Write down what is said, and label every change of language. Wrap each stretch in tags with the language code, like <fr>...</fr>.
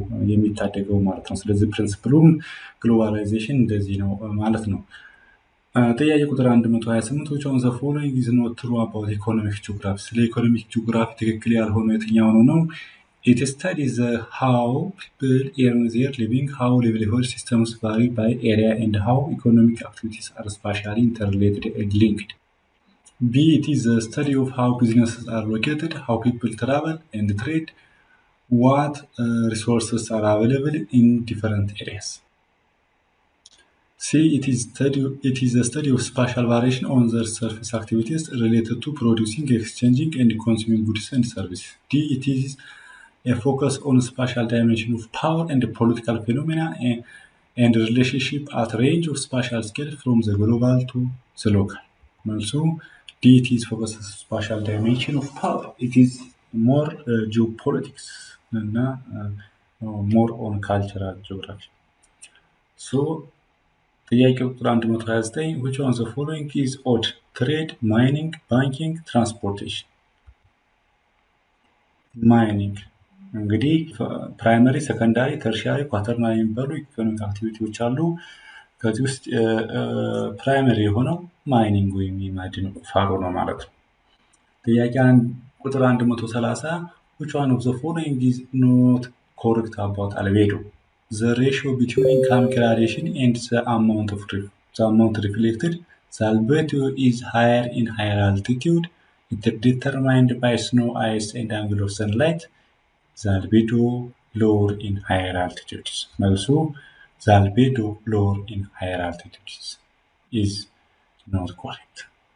<am>የሚታደገው ማለት ነው። ስለዚህ ፕሪንሲፕሉም ግሎባላይዜሽን እንደዚህ ነው ማለት ነው። ጥያቄ ቁጥር 128</am> <en>which one of the following is not true about economic geography?</en> <am>ስለ ኢኮኖሚክ ጂኦግራፊ ትክክል ያልሆነው የትኛው ነው?</am> <en>It studies how people earn their living, how livelihood systems vary by area, and how economic activities are spatially interrelated and linked. B. It is the study of how businesses are located, how people travel and trade, what resources are available in different areas. C. It is the study of spatial variation on the surface activities related to producing, exchanging, and consuming goods and services. D. It is a focus on spatial dimension of power and political phenomena and relationship at range of spatial scale from the global to the local. Also, D. It is focus on spatial dimension of power. It is more geopolitics and more on cultural geography. So,</en> <am>ጥያቄ ቁጥር 129</am> <en>which one of the following is odd? Trade, mining, banking, transportation.</en> <am>ማይኒንግ እንግዲህ ፕራይመሪ፣ ሰከንዳሪ፣ ተርሻሪ፣ ኳተርናሪ የሚባሉ ኢኮኖሚክ አክቲቪቲዎች አሉ። ከዚህ ውስጥ ፕራይመሪ የሆነው ማይኒንግ ወይም የማዕድን ቁፋሮ ነው ማለት ነው። ጥያቄ ቁጥር 130</am> <en>which one of the following is not correct about albedo. The ratio between income gradation and the amount reflected. The albedo is higher in higher altitude. It is determined by snow, ice, and angle of sunlight. The albedo lower in higher altitudes. Also, the albedo lower in higher altitudes is not correct.</en>